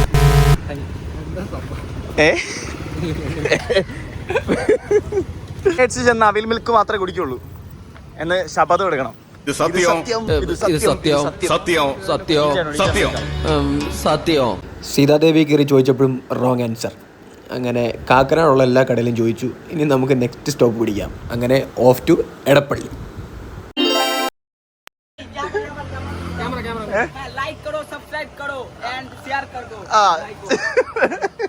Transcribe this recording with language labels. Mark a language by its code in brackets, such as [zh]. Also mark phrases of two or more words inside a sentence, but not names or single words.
[ml] ചെന്ന അവിൽ മിൽക്ക് മാത്രമേ കുടിക്കുള്ളൂ എന്ന് ശപഥം എടുക്കണം. സീതാദേവി കയറി ചോദിച്ചപ്പോഴും [en] wrong answer. [ml] അങ്ങനെ കാക്കനാടുള്ള എല്ലാ കടയിലും ചോദിച്ചു. ഇനി നമുക്ക് [en] next stop [ml] പിടിക്കാം. അങ്ങനെ [en] off to [ml] എടപ്പള്ളി. [hi] लाइक करो, सब्सक्राइब करो एंड शेयर कर दो.